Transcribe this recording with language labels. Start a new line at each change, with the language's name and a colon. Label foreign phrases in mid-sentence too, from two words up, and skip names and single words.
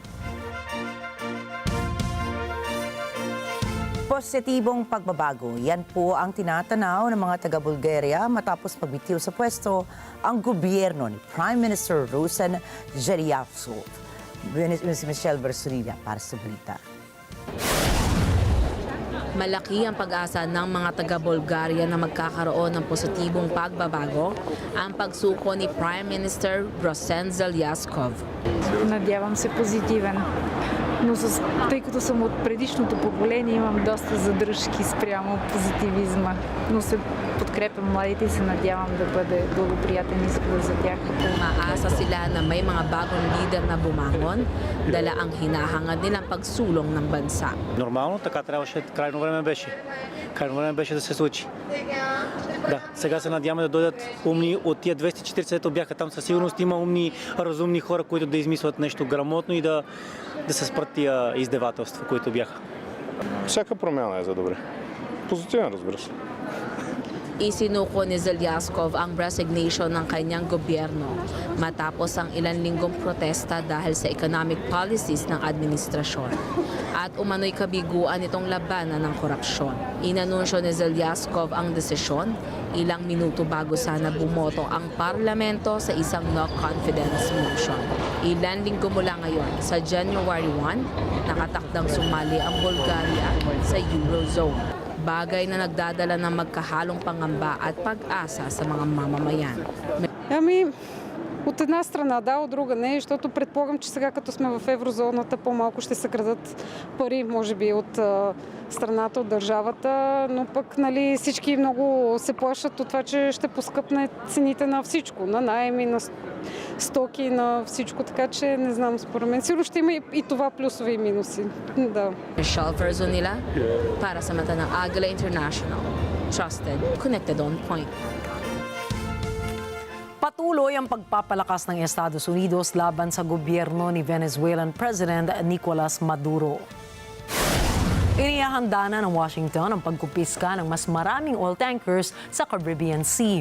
Filipino: Positibong pagbabago, yan po ang tinatanaw ng mga taga-Bulgaria matapos pagbitiw sa pwesto ang gobyerno ni
English: Prime Minister
Filipino: Rosen Agelyaskov. Si Michelle Versurilla para sa balita. Malaki ang pag-asa ng mga taga-Bulgaria na magkakaroon ng positibong pagbabago ang pagsuko ni
English: Prime Minister
Filipino: Rosen Agelyaskov.
Bulgarian: Надявам се позитивен. Но тъй като съм от предишното поколение, имам доста задръжки спрямо позитивизма. Но се подкрепям младите и се надявам да бъде благоприятен избор за тях.
Filipino: Umaasa sila na may mga bagong leader на bumangon, dala ang hinahangad nilang pagsulong ng bansa.
Bulgarian: Нормално, така трябваше, крайно време беше. Крайно време беше да се случи. Да, сега се надяваме да дойдат умни от тия 240, ето бяха там, със сигурност има умни, разумни хора, които да измислят нещо грамотно и да се спрат тия издевателства, които бяха. Всяка промяна е за добре. Позитивен, разбира се.
Filipino: Isinuko ni Agelyaskov ang resignation ng kanyang gobyerno matapos ang ilang linggong protesta dahil sa
English: economic policies
Filipino: ng administrasyon at umano'y kabiguan itong labanan ng korupsyon. Inanunsyo ni Agelyaskov ang desisyon ilang minuto bago sana bumoto ang parlamento sa isang
English: no-confidence motion.
Filipino: Ilang linggo mula ngayon, sa January 1, nakatakdang sumali ang Bulgaria sa Eurozone. Bagay na nagdadala ng magkahalong pangamba at pag-asa sa mga mamamayan.
Bulgarian: От една страна да, от друга не, защото предполагам, че сега като сме в еврозоната по-малко ще се крадат пари, може би от страната, от държавата, но пък нали, всички много се плашат от това, че ще поскъпне цените на всичко, на наеми, на стоки, на всичко, така че не знам, според мен. Сигурно ще има и това плюсови и минуси. Да.
Filipino: Michelle Verzonila para sa mata ng Agila International.
English: Trusted, connected on point.
Filipino: Patuloy ang pagpapalakas ng Estados Unidos laban sa gobyerno ni
English: Venezuelan President
Filipino: Nicolas Maduro. Inihahanda na ng Washington ang pagkupiska ng mas maraming
English: oil tankers
Filipino: sa Caribbean Sea.